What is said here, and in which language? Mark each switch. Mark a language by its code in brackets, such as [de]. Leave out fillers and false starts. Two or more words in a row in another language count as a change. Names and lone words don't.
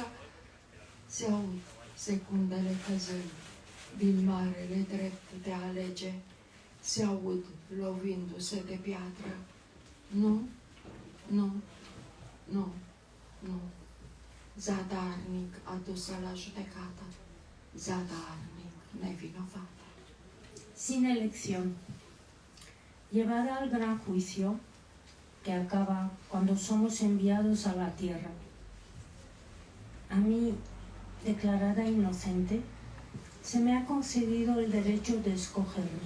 [ro] Se aud secundele căzând din marele drept de a alege, se aud lovindu-se de piatră. Nu, nu, nu, nu. Zadarnic adusă la judecată, zadarnic nevinovată. [es] Sin elección. Llevada al gran juicio que acaba cuando somos enviados a la tierra. A mí, declarada inocente, se me ha concedido el derecho de escogerme.